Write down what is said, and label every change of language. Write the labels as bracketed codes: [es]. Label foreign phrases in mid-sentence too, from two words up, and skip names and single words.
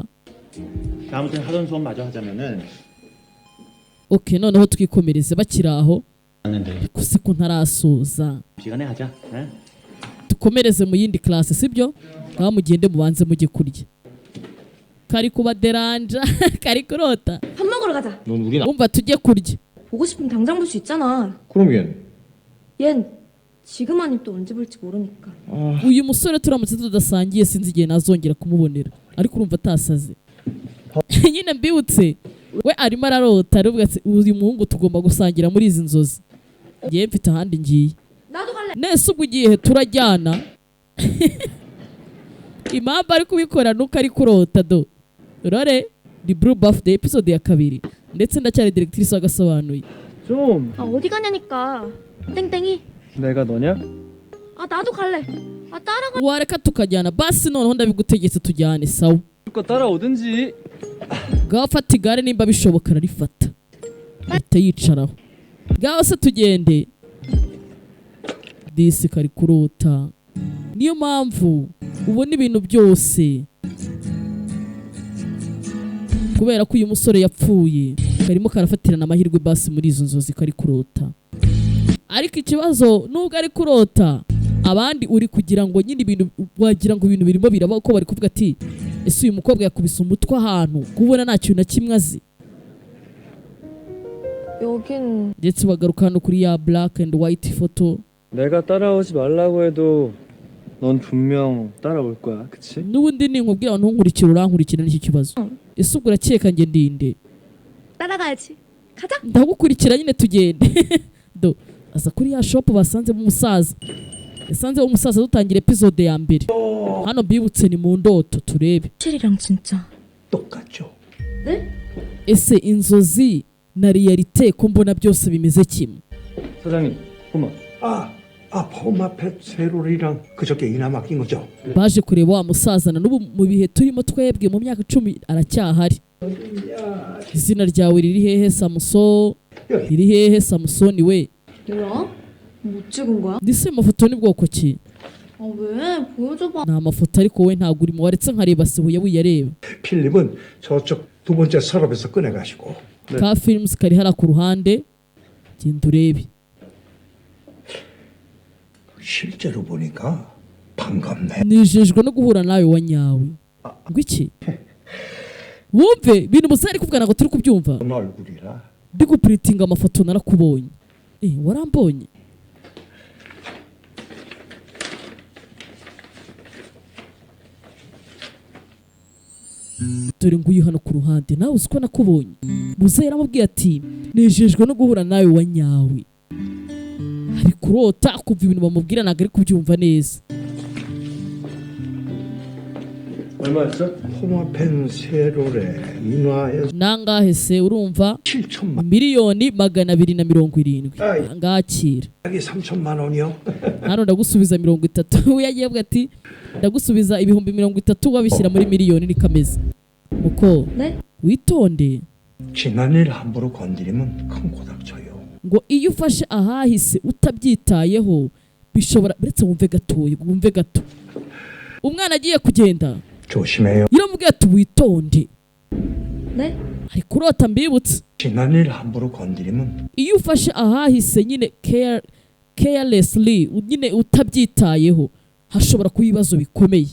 [ko] 아무튼 하던 수업 마저 하자면은 [rw] ok noneho twikomereze bakiri aho [ko] 하는데 [rw] gusa ko ntarasoza [ko] 시간에 하자. 응? [rw] dukomereze mu yindi classe sibyo aho mugende mubanze mujye kurya kari kubaderanja kari kurota [ko] 밥 먹으러 가자. 넌 우리 [rw] umva tujye kurya [ko] 보고 싶으면 당장 볼 수 있잖아. 그럼 얘는 얜 지금 아니면 또 언제 볼지 모르니까. [rw] uyu musore turamutse tudasangiye sinzi igihe nazongera kumubonera ariko urumva atasaze nyine mbibutse we arimo ararota aravuga ati uyu muhungu tugomba gusangira muri izi nzozi ngiye mfite ahandi ngiye [ko] 나도 갈래. [rw] nese ubwo ugiye he turajyana impamvu ari kubikora nuko ari kurota do rore ni [en] blue birthday [rw] episode ya 2 ndetse ndacyari directrice wagasobanuye [ko] 좀 아 어디 가냐니까. 땡땡이. 내가 너냐? 아 나도 갈래. 아 따라가. [rw] wareka tukajyana basi noneho ndabigutegetse tujyane sawa [ko] 거 따라오든지. [rw] ngaho fata igare nimba bishoboka ararifata ahita yicaraho ngaho se tugende disi kari kurota niyo mpamvu ubona ibintu byose kubera ko uyu musore yapfuye karimo karafatirana amahirwe basi muri izo nzozi kari kurota ariko ikibazo nubwo ari kurota abandi uri kugira ngo nyine ibintu wagira ngo ibintu birimo biraba uko bari kuvuga ati ese uyu mukobwa yakubise umutwe ahantu kubona nta kintu na kimwe azi [ko] 여긴 [rw] ndetse bagaruka hano kuri ya [en] black and white [rw] foto [ko] 내가 따라오지 말라고 해도 넌 분명 따라올 거야, 그치? [rw] n'ubundi ninkubwira abantu ntunkurikira urankurikira n'iki kibazo ese ubwo urakeka njye ndinde [ko] 따라가야지. 가자. [rw] ndagukurikira nyine tugende do aza kuri ya shop basanzemo umusaza yasanze umusaza dutangira episode ya mbere hano mbibutse ni mu ndoto turebe [ko] 실이랑 진짜. 똑같죠. [rw] ese inzozi na realite ko mbona byose bimeze kimwe [ko] 사장님, 고마. 포마펫 세롤이랑 그저께 이나 맡긴 거죠. [rw] baje kureba wa musaza na n'ubu mu bihe turimo twebwe mu myaka 10 aracyahari izina ryawe riri hehe samuso riri hehe samusoni we [ko] 뭐야? 못 찍은 거야? [rw] ndetse amafoto ni bwoko ki [ko] 아 왜? 보여줘봐. [rw] nta mafoto ariko we ntabwo urimo waretse nkareba sibuye wiyareba [ko] 필립은 저쪽 두 번째 서랍에서 꺼내가시고 [rw] ka films kari hara ku ruhande genda urebe [ko] 실제로 보니까 반갑네. [rw] nijejwe no guhura nawe wa nyawe ngo iki wumve ibintu musa ari kuvuga ntabwo turi kubyumva [ko] 너 얼굴이라. [rw] ndi gupuritinga amafoto narakubonye warambonye dore nguyu hano ku ruhande nawe uzi ko nakubonye muze yaramubwiye ati nejejwe no guhura nawe wa nyawe ari kurota kumva ibintu bamubwira ntabwo ari kubyumva neza [ko] 얼마였죠? 포마펜 세롤에 인화에서 [rw] nangahe se urumva [ko] 7천만. [rw] miliyoni 270 ngakira [ko] 여기 3천만 원이요. [rw] hano ndagusubiza 30 we yagiye avuga ati ndagusubiza ibihumbi 30 wabishyira muri miliyoni ni kameze muko [ko] 네? [rw] witonde [ko] 지난 일 함부로 건드리면 큰 고닥 쳐요. [rw] ngo iyo ufashe ahahise utabyitayeho bishobora uretse wumve gatoya wumve gato umwana agiye kugenda [ko] 조심해요. [rw] iramubwiye ati witonde [ko] 네? [rw] ari kurota mbibutse [ko] 지난 일 함부로 건드리면 [rw] iyo ufashe ahahise nyine carelessly nyine utabyitayeho hashobora kuba ibibazo bikomeye